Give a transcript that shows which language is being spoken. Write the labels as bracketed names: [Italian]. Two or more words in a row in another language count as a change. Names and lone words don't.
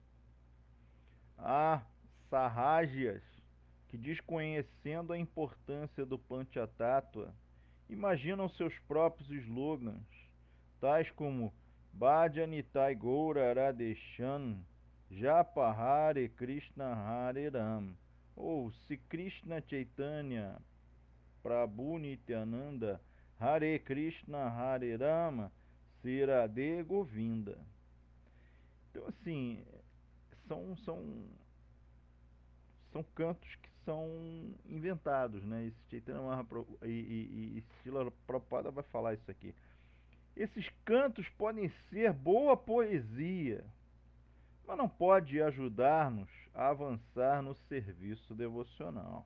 [Portuguese] Há sarrajias que, desconhecendo a importância do Panchatattva, imaginam seus próprios slogans, tais como [Bangla] ভজনিতাই গৌর রাধে শ্যাম জপ হরে কৃষ্ণ হরে রাম, [Portuguese] ou se [Bangla] কৃষ্ণ চৈতন্য প্রভু নিত্যানন্দ হরে কৃষ্ণ হরে রাম শ্রীরাধে গোবিন্দ. [Portuguese] Então, assim, são cantos que são inventados, né? Esse Chaitanya Mahaprabhu e Srila Prabhupada vai falar isso aqui. Esses cantos podem ser boa poesia, mas não pode ajudar-nos a avançar no serviço devocional.